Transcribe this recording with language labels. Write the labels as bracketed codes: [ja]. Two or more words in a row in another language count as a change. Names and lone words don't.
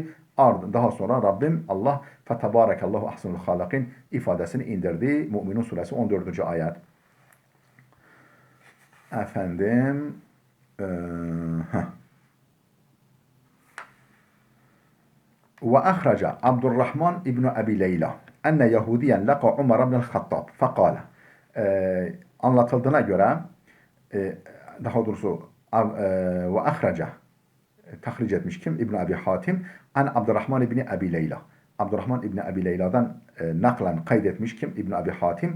[tr] Ardından daha sonra Rabbim Allah [ar] فتبارك الله أحسن الخالقين [tr] ifadesini indirdi. Mü'minun suresi 14. ayet. [ar] وأخرج عبد الرحمن بن أبي ليلى أن يهوديا لقي عمر بن الخطاب فقال, [tr] anlatıldığına göre daha doğrusu [ar] وأخرج [tr] tahric etmiş kim? [ar] ابن أبي حاتم عن عبد الرحمن بن أبي ليلى. [tr] Abdurrahman İbni Abi Leyla'dan naklen kaydetmiş kim? İbn Abi Hatim.